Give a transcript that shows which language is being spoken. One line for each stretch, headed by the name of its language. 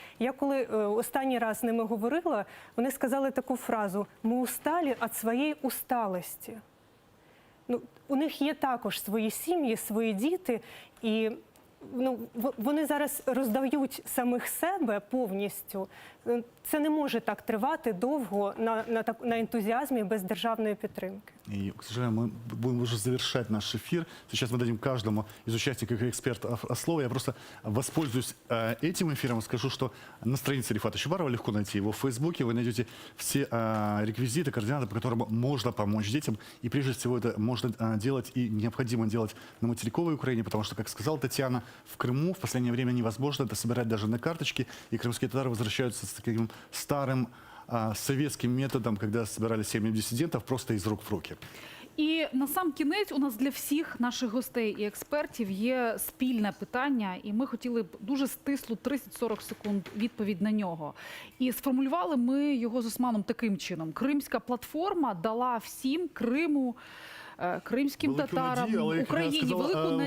Ukrainian: Я коли останній раз з ними говорила, вони сказали таку фразу «Ми усталі від своєї усталості». У них є також свої сім'ї, свої діти, і вони зараз роздають самих себе повністю. Це не може так тривати довго на ентузиазме без державной підтримки.
Russian: И, к сожалению, мы будем уже завершать наш эфир. Сейчас мы дадим каждому из участников и экспертов слово. Я просто воспользуюсь этим эфиром и скажу, что на странице Рифата Чубарова легко найти его в Фейсбуке. Вы найдете все реквизиты, координаты, по которым можно помочь детям. И прежде всего это можно делать и необходимо делать на материковой Украине, потому что, как сказала Татьяна, в Крыму в последнее время невозможно это собирать даже на карточке. И крымские татары возвращаются с таким старым советским методом, когда собирали семьи диссидентов просто из рук в руки.
Ukrainian: І на сам кінець у нас для всіх наших гостей і експертів є спільне питання, і ми хотіли б дуже стислу 30-40 секунд відповідь на нього. І сформулювали ми його з Османом таким чином. Кримська платформа дала всім Криму, кримським татарам, Україні велику надію.